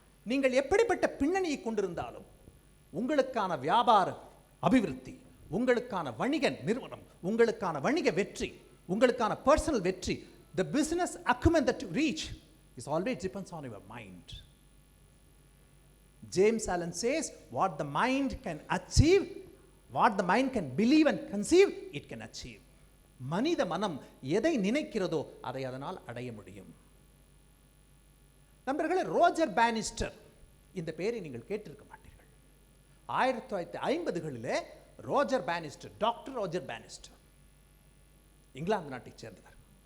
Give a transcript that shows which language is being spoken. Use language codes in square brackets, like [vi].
[ta] நீங்கள் எப்படிப்பட்ட பின்னணியை கொண்டிருந்தாலும் உங்களுக்கான வியாபார அபிவிருத்தி, உங்களுக்கான வணிக நிறுவனம், உங்களுக்கான வணிக வெற்றி, உங்களுக்கான பர்சனல் வெற்றி, [en] the business acumen that you reach is always depends on your mind. James Allen says, what the mind can achieve, what the mind can believe and conceive, it can achieve. [ta] மனித மனம் எதை நினைக்கிறதோ அதை அதனால் அடைய முடியும். நண்பர்களே, Roger Bannister, இந்த பெயரை நீங்கள் கேட்டிருக்க மாட்டீர்கள். 1950களிலே Roger Bannister, doctor Roger Bannister, England நாட்டைச் சேர்ந்தவர்.